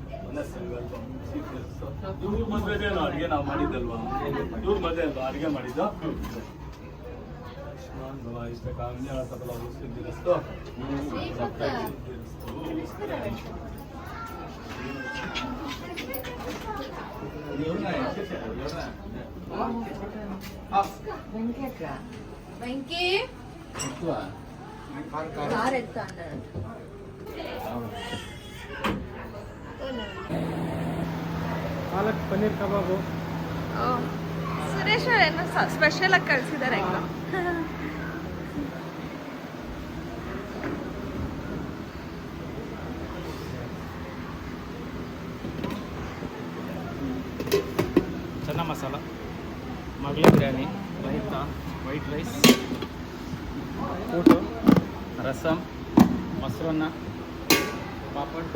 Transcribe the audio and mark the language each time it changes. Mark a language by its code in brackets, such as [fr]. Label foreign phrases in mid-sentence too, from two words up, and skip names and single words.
[kn] ಇವ್ರ ಮದ್ವೆದೇನು ಅಡುಗೆ ನಾವು ಮಾಡಿದ್ದಲ್ವಾ? ಇವ್ರ ಮದ್ವೆ ಅಲ್ವಾ ಅಡುಗೆ ಮಾಡಿದ್ದು? ಇಷ್ಟ ಕಾಮ್ಯ ಸಕಲ ಸಿದ್ಧಿರಸ್ತು. [te] వెంకీ కార్ ఎత్తా అన్నాడు. [kn] ಪಾಲಕ್ ಪನ್ನೀರ್ ಕಬಾಬು. ಸುರೇಶ್ ಏನೋ ಸ್ಪೆಷಲ್ ಆಗಿ ಕಳ್ಸಿದ್ದಾರೆ ಈಗ. ಚೆನ್ನ ಮಸಾಲ, ಮಗಳ ಬಿರಿಯಾನಿ, ರೈತ, [en] white rice, [kn] ಊಟ, ರಸಮ್, ಮೊಸರನ್ನ, ಪಾಪಡ್.